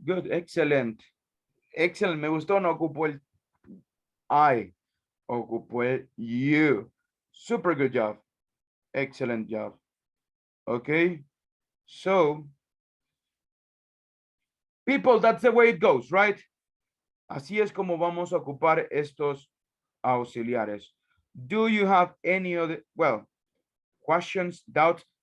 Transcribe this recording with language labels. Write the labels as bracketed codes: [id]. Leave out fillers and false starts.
[en] Good, excellent. Excellent. [es] Me gustó, no ocupó el I, ocupó el you. [en] Super good job. Excellent job. Okay. So, people, that's the way it goes, right? [es] Así es como vamos a ocupar estos auxiliares. [en] Do you have any other, well, questions, doubts?